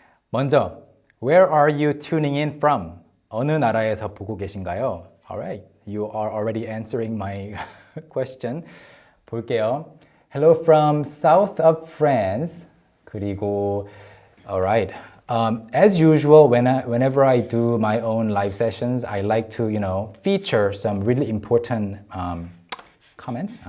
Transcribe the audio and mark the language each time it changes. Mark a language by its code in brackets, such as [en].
[ko] 먼저, [en] where are you tuning in from? [ko] 어느 나라에서 보고 계신가요? [en] Alright, you are already answering my question. [ko] 볼게요. [en] Hello from south of France. [ko] 그리고, [en] alright. As usual, whenever I do my own live sessions, I like to, feature some really important comments.